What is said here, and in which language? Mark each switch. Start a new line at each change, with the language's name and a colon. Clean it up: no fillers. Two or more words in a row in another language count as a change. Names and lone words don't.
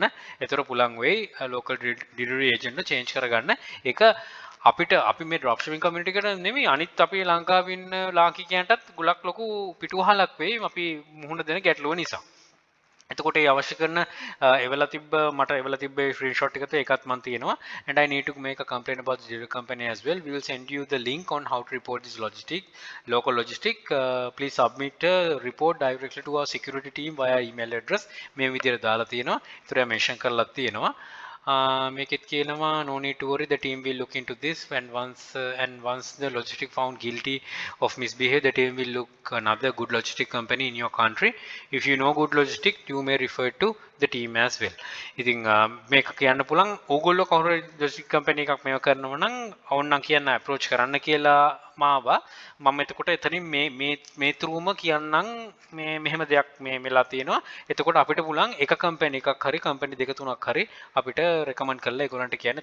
Sinhala: ඒතර පුළුවන් වෙයි
English: local delivery agent
Sinhala: එක change කරගන්න. ඒක අපි මේ
English: dropshipping community
Sinhala: එකට නෙමෙයි අනිත් අපි ලංකාවේ ඉන්න ලාංකිකයන්ටත් ගොඩක් ලොකු පිටුවහලක් වෙයි අපි මුහුණ දෙන ගැටලුව නිසා. එතකොට ඒ අවශ්‍ය කරන මට එවලා තිබ්බ ස්ක්‍රීන්ෂොට් එකත් ඒකත් මන් තියෙනවා
English: and I need to make a complaint about the delivery company as well. We will send you the link on how to report this local logistic. Please submit a report directly to our security team via email address.
Sinhala: මේ විදිහට දාලා තියෙනවා. ඒතර මෙන්ෂන් කරලා තියෙනවා. මේකෙත් කියනවා
English: no need to worry, the team will look into this and once the logistic found guilty of misbehavior, the team will look another good logistic company in your country. If you know good logistic, you may refer to the team as well.
Sinhala: ඉතින් මේක කියන්න පුළුවන් ඕගොල්ලෝ කවුරු
English: logistic company
Sinhala: එකක් මේව කරනවා නම් ඕන්නම් කියන්න approach කරන්න කියලා මාවා. මම එතකොට එතනින් මේ throughම කියන්නම් මේ මෙහෙම දෙයක් මේ වෙලා තියෙනවා. එතකොට අපිට පුළුවන් එක company එකක් හරි company දෙක තුනක් හරි අපිට recommend කරලා ඒගොල්ලන්ට කියන්න.